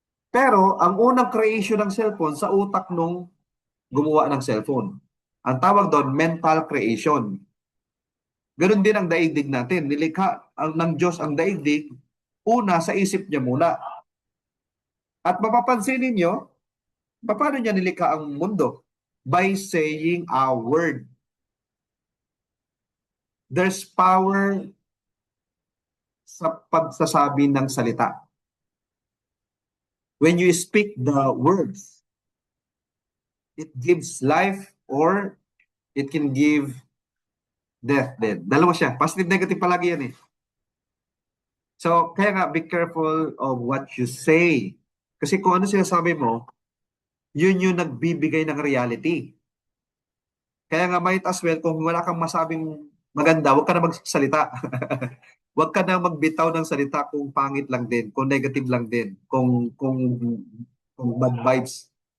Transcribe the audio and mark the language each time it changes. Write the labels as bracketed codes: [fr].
[tl] Pero, ang unang creation ng cellphone sa utak nung gumawa ng cellphone. Ang tawag doon, mental creation. Ganon din ang daigdig natin. Nilikha ng Diyos ang daigdig, una sa isip niya muna. At mapapansin ninyo, paano niya nilikha ang mundo? [en] By saying a word. There's power [tl] sa pagsasabi ng salita. [en] When you speak the words, it gives life or it can give death din. [tl] Dalawa siya. [en] Positive, negative [tl] palagi yan eh. [en] So, kaya nga, be careful of what you say. [tl] Kasi kung ano sinasabi mo, yun yung nagbibigay ng reality. Kaya nga, might as well, kung wala kang masabing maganda, huwag ka na magsalita. Huwag ka na magbitaw ng salita kung pangit lang din, kung negative lang din, kung bad vibes.